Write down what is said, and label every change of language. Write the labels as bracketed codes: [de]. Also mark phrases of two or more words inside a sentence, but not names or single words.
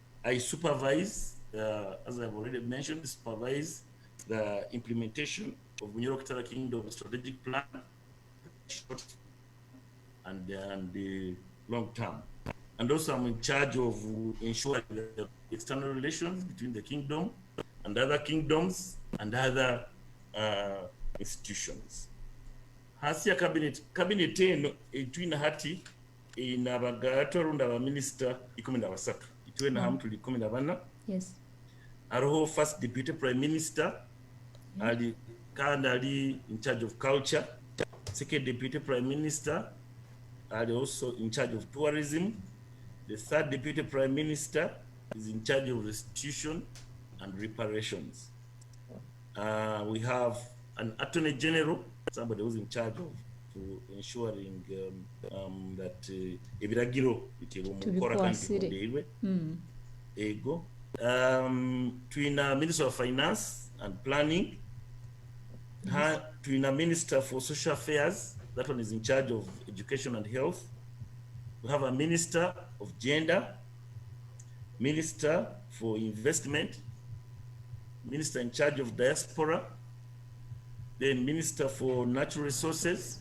[en] I supervise, as I've already mentioned, supervise the implementation of Bunyoro Kingdom strategic plan, short and the long term. And also I'm in charge of ensuring the external relations between the kingdom and other kingdoms and other institutions. [nyo] Hasi ya cabinet eno etwina hati inabagatorunda aba minister 13 itwena hamu tuli 14. Yes. [en] Aroho first deputy prime minister [nyo] ali kandi ali [en] in charge of culture. Second deputy prime minister ali also in charge of tourism. The third deputy prime minister is in charge of restitution and reparations. We have an attorney general, somebody who's in charge of ensuring that [nyo] ebiragiro bitero mukora kandi bikondeirwe. Ego. [en] Twina Minister of Finance and Planning. Twina Minister for Social Affairs, that one is in charge of education and health. We have a Minister of Gender, Minister for Investment, Minister in charge of Diaspora, then Minister for Natural Resources.